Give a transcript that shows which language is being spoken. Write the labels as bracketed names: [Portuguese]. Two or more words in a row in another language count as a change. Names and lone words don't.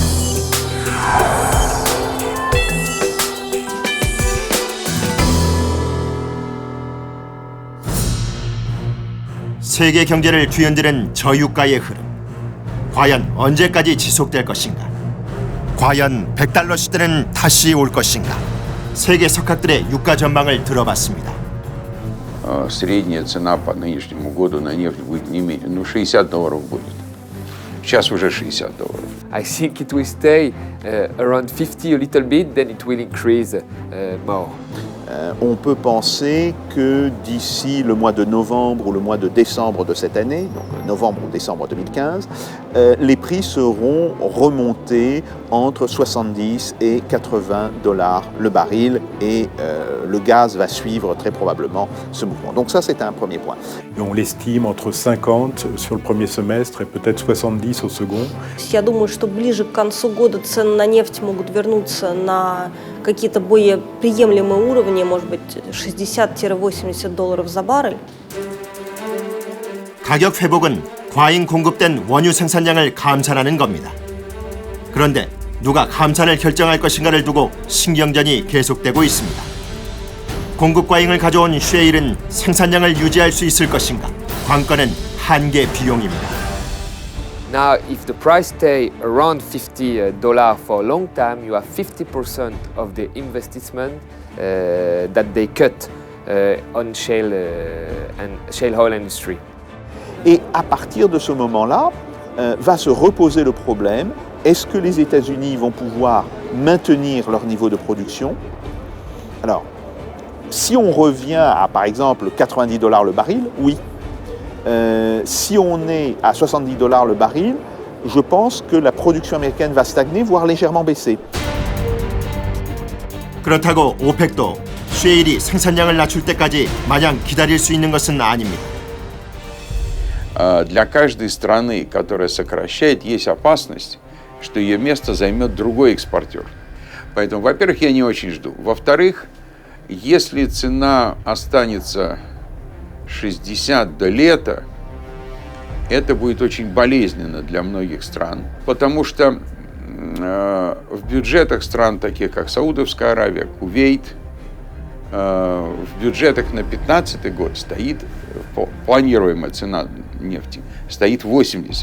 [Korean] 세계 경제를 뒤흔드는 저유가의 흐름. 과연 언제까지 지속될 것인가? 과연 100달러 시대는 다시 올 것인가? 세계 석학들의 유가 전망을 들어봤습니다. [Russian] Средняя цена по нынешнему году на нефть будет не менее, $60 будет. Сейчас уже $60. [English] I think it will stay around 50 a little bit, then it will increase more. [French] On peut penser que d'ici le mois de novembre ou le mois de décembre de cette année, donc novembre ou décembre 2015, les prix seront remontés entre 70 et $80 le baril et le gaz va suivre très probablement ce mouvement. Donc ça, c'est un premier point. Et on l'estime entre 50 sur le premier semestre et peut-être 70 au second. [Russian] Я думаю, что ближе к концу года цены на нефть могут вернуться на какие-то более приемлемые уровни, может быть, $60-80 за баррель. [Korean] 가격 회복은 과잉 공급된 원유 생산량을 감산하는 겁니다. 그런데 누가 감산을 결정할 것인가를 두고 신경전이 계속되고 있습니다. 공급 과잉을 가져온 셰일은 생산량을 유지할 수 있을 것인가? 관건은 한계 비용입니다. [English] Now, if the price stay around $50 for a long time, you have 50% of the investment that they cut on shale and shale oil industry. [French] Et à partir de ce moment-là, va se reposer le problème, est-ce que les États-Unis vont pouvoir maintenir leur niveau de production? Alors, si on revient à, par exemple, $90 le baril, oui. Si on est à $70 le baril, je pense que la production américaine va stagner, voire légèrement baisser. [Korean] 그렇다고 오펙도 셰일이 생산량을 낮출 때까지 마냥 기다릴 수 있는 것은 아닙니다. [Russian] Для каждой страны, которая сокращает, есть опасность, что ее место займет другой экспортер. Поэтому, во-первых, я не очень жду. Во-вторых, если цена останется 60 до лета, это будет очень болезненно для многих стран, потому что в бюджетах стран, таких как Саудовская Аравия, Кувейт, в бюджетах на 2015 год стоит планируемая цена нефти, стоит 80.